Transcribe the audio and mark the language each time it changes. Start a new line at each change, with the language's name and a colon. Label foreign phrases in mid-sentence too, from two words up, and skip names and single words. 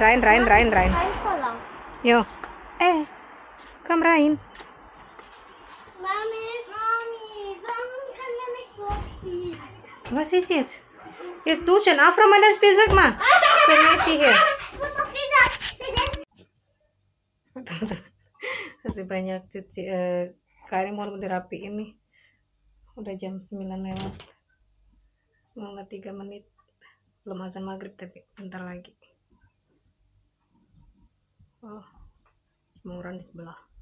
German: Salat. Jo. Komm rein. Mami, warum kann er nicht so viel? Was ist jetzt? Jetzt duschen. Aufräumen das Spiel, sag mal. So, Messi hier. Ich muss doch gesagt,
Indonesian: Masih banyak cuci Karin mau dirapiin nih. Udah jam 9 lewat. 9:03 menit. Belum azan maghrib tapi bentar lagi. Oh, jemuran di sebelah.